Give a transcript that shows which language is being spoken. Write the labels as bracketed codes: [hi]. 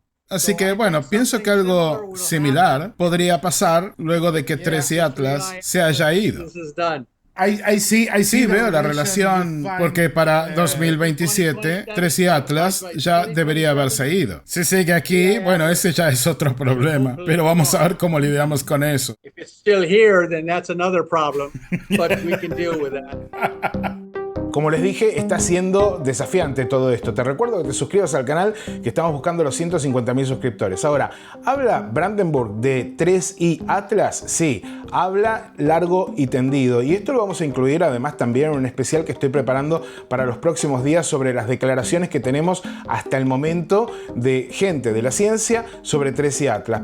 [es] Así que bueno, pienso que algo similar podría pasar luego de que Tracy Atlas se haya ido. Ahí sí veo la relación, porque para 2027 Tracy Atlas ya debería haberse ido. Si sigue aquí, bueno, ese ya es otro problema, pero vamos a ver cómo lidiamos con eso. [en] If it's still here, then that's another problem, but we can deal with that. [es] Como les dije, está siendo desafiante todo esto. Te recuerdo que te suscribas al canal, que estamos buscando los 150.000 suscriptores. Ahora, ¿habla Brandenburg de 3i Atlas? Sí, habla largo y tendido. Y esto lo vamos a incluir además también en un especial que estoy preparando para los próximos días sobre las declaraciones que tenemos hasta el momento de gente de la ciencia sobre Tracy Atlas.